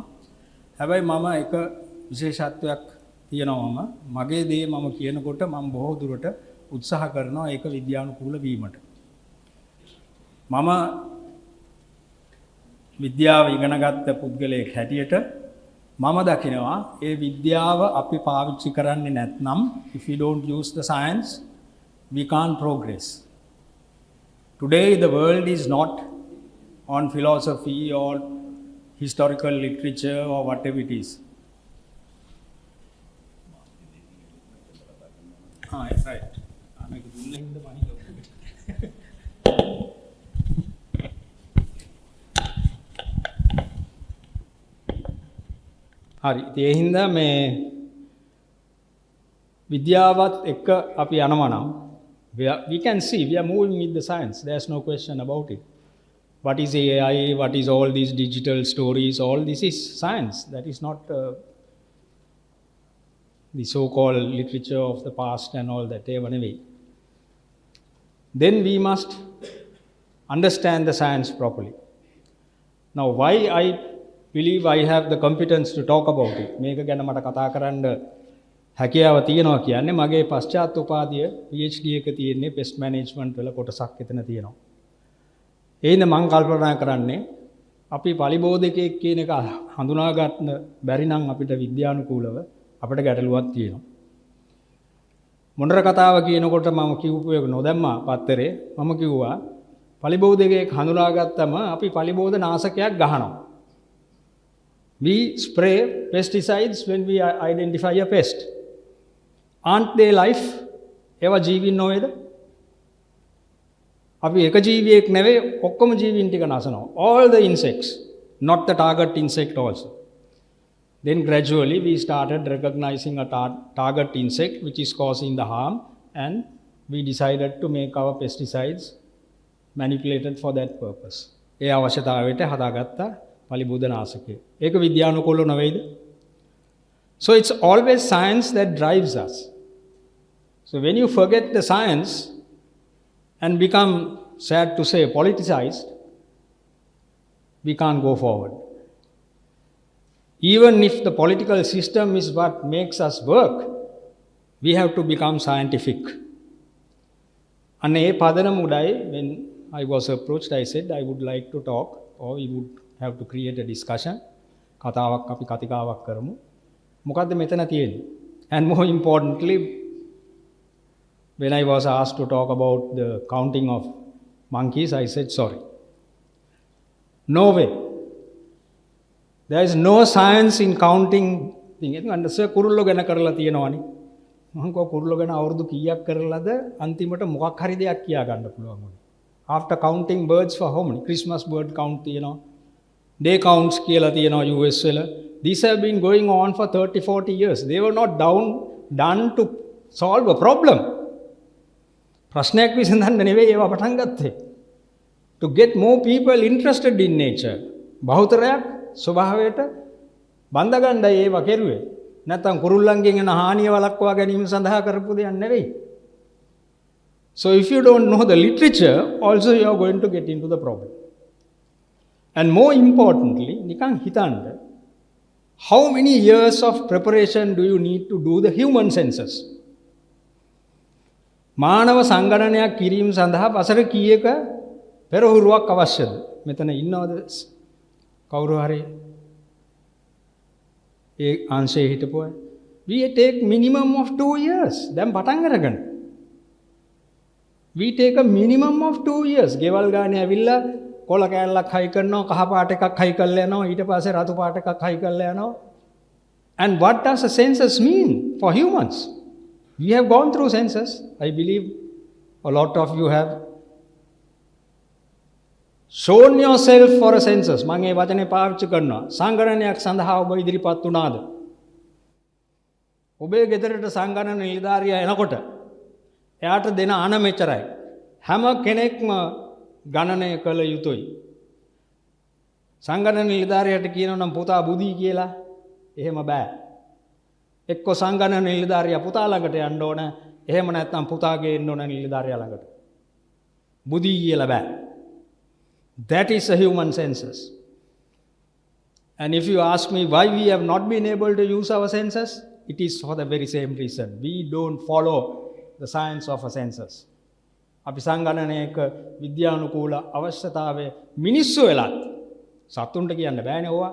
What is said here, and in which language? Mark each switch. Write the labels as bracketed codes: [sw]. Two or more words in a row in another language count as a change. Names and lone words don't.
[si] හැබැයි මම එක විශේෂත්වයක් තියෙනවා මගේ දේ මම කියනකොට මම බොහෝ දුරට උත්සාහ කරනවා ඒක විද්‍යානුකූල වීමට. මම විද්‍යාව ඉගෙන ගත්ත පුද්ගලයෙක් හැටියට මම දකිනවා ඒ විද්‍යාව අපි පාවිච්චි කරන්නේ නැත්නම් [en] if we don't use the science we can't progress. Today the world is not on philosophy or historical literature or whatever it is. Right. [si] හරි. ඒ හින්දා මේ විද්‍යාවත් එක්ක අපි යනවා නම් [en] we can see we are moving with the science. There's no question about it. What is AI? What is all these digital stories? All this is science. That is not the so-called literature of the past and all that. Anyway, then we must understand the science properly. Now, why I believe I have the competence to talk about it. [si] මේක ගැන මට කතා කරන්න හැකියාව තියෙනවා කියන්නේ මගේ පශ්චාත් උපාධිය PhD එක තියෙන්නේ [en] pest management [si] වල කොටසක් එතන තියෙනවා. එහෙනම් මම කල්පනා කරන්නේ අපි පලිබෝධකයෙක් කියන එක හඳුනා ගන්න බැරි නම් අපිට විද්‍යානුකූලව අපිට ගැටලුවක් තියෙනවා. මොනතර කතාව කියනකොට මම කිව්ව එක නොදැම්මා පත්තරේ මම කිව්වා පලිබෝධකයෙක් හඳුනා ගත්තම අපි පලිබෝධ නාශකයක් ගහනවා. [en] We spray pesticides when we identify a pest. Aren't they life? [si] ඒවා ජීවීන් නොවේද? අපි එක ජීවියෙක් නෙවෙයි ඔක්කොම ජීවීන් ටික නසනවා. [en] All the insects, not the target insect also. Then gradually we started recognizing a target insect which is causing the harm and we decided to make our pesticides manipulated for that purpose. [si] ඒ අවශ්‍යතාවයට හදාගත්තා පලිබෝධනාශකය. ඒක විද්‍යානුකූල නෙවෙයිද? [en] So it's always science that drives us. So when you forget the science and become, sad to say, politicized, we can't go forward. Even if the political system is what makes us work, we have to become scientific. And [si] ඒ පදනම උඩයි [en] when I was approached, I said I would like to talk or we would have to create a discussion. [si] කතාවක් අපි කතිකාවක් කරමු. මොකද්ද මෙතන තියෙන්නේ? [en] And more importantly, when I was asked to talk about the counting of monkeys, I said sorry. No way. There is no science in counting thing. [si] ඒක අnder කුරුල්ලෝ ගැන කරලා තියෙනවනේ. මම කව කුරුල්ලෝ ගැන අවුරුදු කීයක් කරලාද අන්තිමට මොකක් හරි දෙයක් කියා ගන්න පුළුවන් වුණේ. [en] After counting birds for how many? [si] Christmas bird count තියෙනවා. [en] Day counts [si] කියලා තියෙනවා US වල. [en] These have been going on for 30-40 years. They were not done to solve a problem. [si] ප්‍රශ්නයක් විසඳන්න නෙවෙයි ඒවා පටන් ගත්තේ. [en] To get more people interested in nature. [si] බහුතරයක් ස්වභාවයට බඳ ගන්නයි ඒවා කෙරුවේ. නැත්තම් කුරුල්ලන්ගෙන් එන හානිය වළක්වා ගැනීම සඳහා කරපු දෙයක් නෙවෙයි. [en] So if you don't know the literature, also you are going to get into the problem. And more importantly, [si] නිකන් හිතන්න, [en] how many years of preparation do you need to do the human census? [si] මානව සංගණනයක් කිරීම සඳහා වසර කීයක පෙරහුරුවක් අවශ්‍යද? මෙතන ඉන්නවද කවුරු හරි ඒ අංශයේ හිටපුවා? [en] We take minimum of 2 years. [si] දැන් පටන් අරගෙන. [en] We take a minimum of 2 years. [si] ගෙවල් ගානේ ඇවිල්ලා කොළ කෑල්ලක් හයි කරනවා, කහ පාට එකක් හයි කරලා යනවා, ඊට පස්සේ රතු පාට එකක් හයි කරලා යනවා. [en] And what does a census mean for humans? We have gone through census. I believe a lot of you have shown yourself for a census. [si] මම ඒ වචනේ පාවිච්චි කරනවා. සංගණනයක් සඳහා ඔබ ඉදිරිපත් වුණාද? ඔබේ ගෙදරට සංගණන නිලධාරියා එනකොට එයාට දෙන අණ මෙච්චරයි. හැම කෙනෙක්ම ගණනය කළ යුතුයි. සංගණන නිලධාරියාට කියනවා නම් පුතා බුදී කියලා එහෙම බෑ. එක්ක සංගණන නිලධාරියා පුතා ළඟට යන්න ඕන. එහෙම නැත්නම් පුතාගේ එන්න ඕන නිලධාරියා ළඟට. බුදී කියලා බෑ. [en] That is a human census. And if you ask me why we have not been able to use our census, it is for the very same reason. We don't follow the science of a census. [si] අපි සංගණනයක විද්‍යානුකූල අවශ්‍යතාවය මිනිස්සු වෙලත් සතුන්ට කියන්න බෑනේ ඕවා.